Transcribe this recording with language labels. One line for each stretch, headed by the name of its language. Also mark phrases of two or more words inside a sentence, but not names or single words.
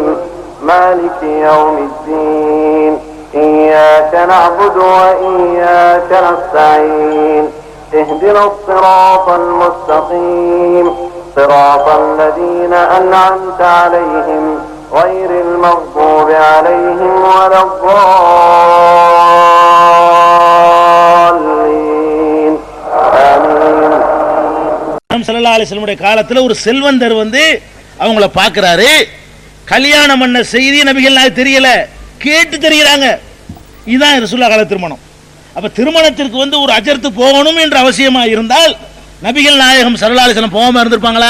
Arabic: مالك يوم الدين إياك نعبد وإياك نستعين اهدنا الصراط المستقيم صراط الذين أنعمت عليهم غير المغضوب عليهم ولا الضالين آمين. صلى الله عليه وسلم
Tamil: காலத்தில் ஒரு செல்வந்தர் வந்து அவங்கள பார்க்குறாரு. கல்யாணம் பண்ண செய்தி நபிகள் நாயகம் தெரியல, கேட்டு தெரிகிறாங்க. இதுதான் ரசூலுல்லாஹ் கால திருமணம். அப்போ திருமணத்திற்கு வந்து ஒரு அஜர்த்து போகணும் என்ற அவசியமாக இருந்தால் நபிகள் நாயகம்
Arabic: صلى الله عليه وسلم
Tamil: போகாமல் இருந்திருப்பாங்களா?